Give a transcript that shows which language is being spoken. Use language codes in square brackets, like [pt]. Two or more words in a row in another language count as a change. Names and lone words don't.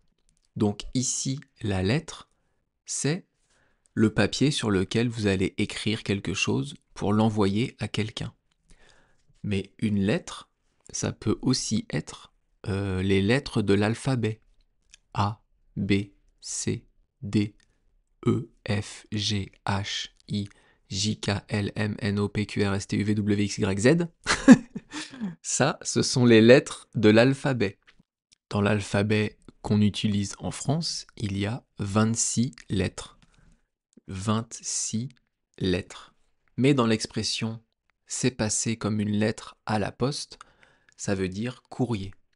[fr] Donc ici, la lettre, c'est le papier sur lequel vous allez écrire quelque chose pour l'envoyer à quelqu'un. Mais une lettre, ça peut aussi être les lettres de l'alphabet. A, B, C, D, E, F, G, H, I, J, K, L, M, N, O, P, Q, R, S, T, U, V, W, X, Y, Z. Ça, ce sont les lettres de l'alphabet. Dans l'alphabet qu'on utilise en France, il y a 26 lettres. 26 lettres. Mais dans l'expression « c'est passé comme une lettre à la poste », ça veut dire courrier.